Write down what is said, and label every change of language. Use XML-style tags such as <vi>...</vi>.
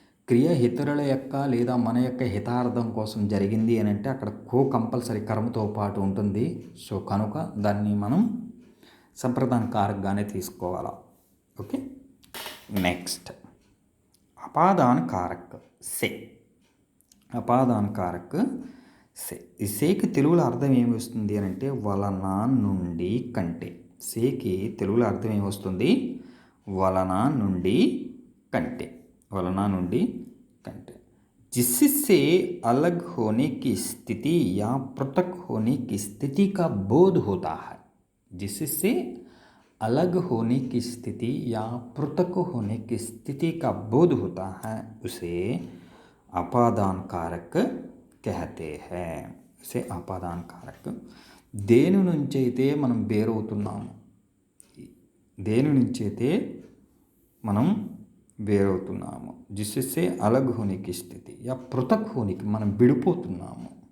<te>క్రియ ఇతరుల యొక్క లేదా మన యొక్క హితార్థం కోసం జరిగింది అని అంటే అక్కడ కో కంపల్సరీ కర్మతో పాటు ఉంటుంది. సో కనుక దాన్ని మనం సంప్రదానకారకగానే తీసుకోవాలా. ఓకే, నెక్స్ట్ అపాదాన</te> <hi>कारक से.</hi> <te>అపాదాన</te> <hi>कारक से.</hi> <te>ఈ సేకి తెలుగులో అర్థం ఏమి వస్తుంది అని అంటే వలన, నుండి, కంటే. సేకి తెలుగులో అర్థం ఏమొస్తుంది? వలన, నుండి, కంటే. వలన, నుండి, కంటే.</te> <hi>जिससे अलग होने की स्थिति या पृथक होने की स्थिति का बोध होता है. जिससे अलग होने की स्थिति या पृथक होने की स्थिति का बोध होता है उसे अपादान कारक कहते हैं. उसे अपादान कारक.</hi> <te>దేని నుంచి అయితే మనం వేరవుతున్నాము, దేని నుంచి అయితే మనం వేరవుతున్నాము,</te> <hi>జిస్సే అలగ్ హోనికి స్థితి యా పృథక్ హోనికి</hi> <te>మనం విడిపోతున్నాము.</te>